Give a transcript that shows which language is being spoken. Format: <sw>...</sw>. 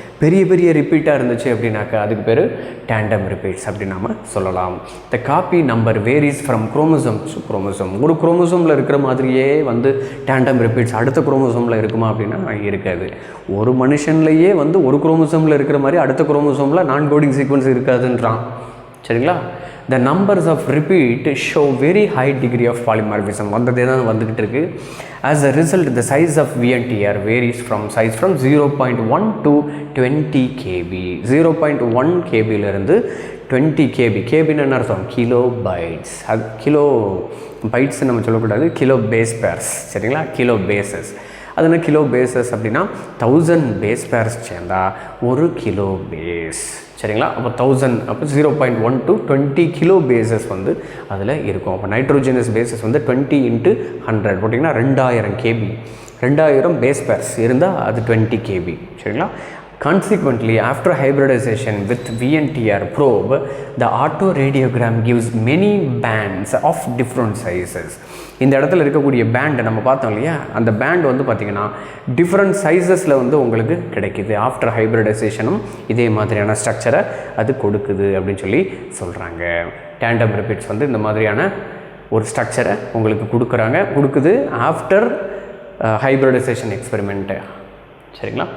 <ta>பெரிய ரிப்பீட்டாக இருந்துச்சு அப்படின்னாக்கா அதுக்கு பேர் டேண்டம் ரிப்பீட்ஸ் அப்படின்னு நாம் சொல்லலாம்.</ta> <en>The copy number varies from chromosome to chromosome.</en> <ta>ஒரு குரோமோசோமில் இருக்கிற மாதிரியே வந்து டேண்டம் ரிப்பீட்ஸ் அடுத்த குரோமோசோமில் இருக்குமா அப்படின்னா இருக்காது. ஒரு மனுஷன்லேயே வந்து ஒரு குரோமோசோமில் இருக்கிற மாதிரி அடுத்த குரோமோசோமில் நான் கோடிங் சீக்வன்ஸ் இருக்காதுன்றான், சரிங்களா?</ta> <en>The numbers of repeat show very high degree of polymorphism.</en> <ta>வந்ததே தான் வந்துக்கிட்டு இருக்குது.</ta> <en>As a result, the size of VNTR varies from 0.1 to 20 kb.</en> <ta>0.1 kbலேருந்து 20 kb. kbன்னு என்ன அர்த்தம்? Kilo bytes. அது கிலோ பைட்ஸ் நம்ம சொல்லக்கூடாது, கிலோ பேஸ் பேர்ஸ், சரிங்களா? Kilo bases. அது என்ன கிலோ பேசஸ் அப்படின்னா 1000 பேஸ் பேர்ஸ் சேர்ந்தால் 1 கிலோ பேஸ், சரிங்களா? அப்போ 1000, அப்போ 0.1 to 20 கிலோ பேசஸ் வந்து அதில் இருக்கும். அப்போ நைட்ரோஜனஸ் பேசஸ் வந்து 20 × 100 போட்டிங்கன்னா 2000 kb. 2000 பேஸ் பேர்ஸ் இருந்தால் அது 20 kb, சரிங்களா?</ta> <en>Consequently, after hybridization with VNTR probe, the autoradiogram gives many bands of different sizes.</en> <ta>இந்த இடத்துல இருக்கக்கூடிய பேண்ட் நம்ம பார்த்தோம் இல்லையா, அந்த பேண்ட் வந்து பார்த்திங்கன்னா டிஃப்ரெண்ட் சைஸஸில் வந்து உங்களுக்கு கிடைக்குது. ஆஃப்டர் ஹைப்ரிடைசேஷனும் இதே மாதிரியான ஸ்ட்ரக்சரை அது கொடுக்குது அப்படின்னு சொல்லி சொல்கிறாங்க. டேண்டம் ரிப்பீட்ஸ் வந்து இந்த மாதிரியான ஒரு ஸ்ட்ரக்சரை உங்களுக்கு கொடுக்குது ஆஃப்டர் ஹைப்ரிடைசேஷன் எக்ஸ்பெரிமெண்ட்டு, சரிங்களா?</ta>